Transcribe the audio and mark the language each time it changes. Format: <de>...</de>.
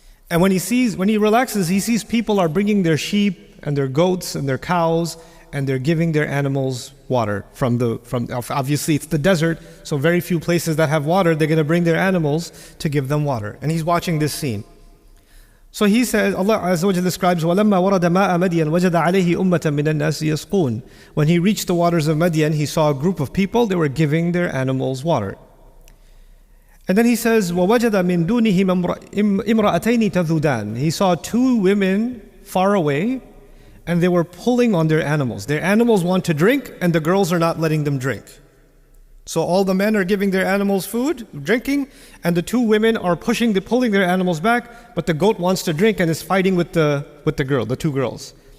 <en>And when he relaxes, he sees people are bringing their sheep and their goats and their cows, and they're giving their animals water from obviously it's the desert, so very few places that have water, they're going to bring their animals to give them water. And he's watching this scene. So he says, Allah Azza wa Jalla describes,</en> <ar>وَلَمَّا وَرَدَ مَاءَ مَدْيَنَ وَجَدَ عَلَيْهِ أُمَّةً مِّنَ النَّاسِ يَسْقُونَ.</ar> <en>When he reached the waters of Madyan, he saw a group of people, they were giving their animals water. And then he says,</en> <ar>وَوَجَدَ مِن دُونِهِمْ إِمْرَأَتَيْنِ تَذُودَانِ.</ar> <en>He saw two women far away, and they were pulling on their animals. Their animals want to drink, and the girls are not letting them drink. So all the men are giving their animals food, drinking, and the two women are pulling their animals back, but the goat wants to drink and is fighting with the two girls.</en>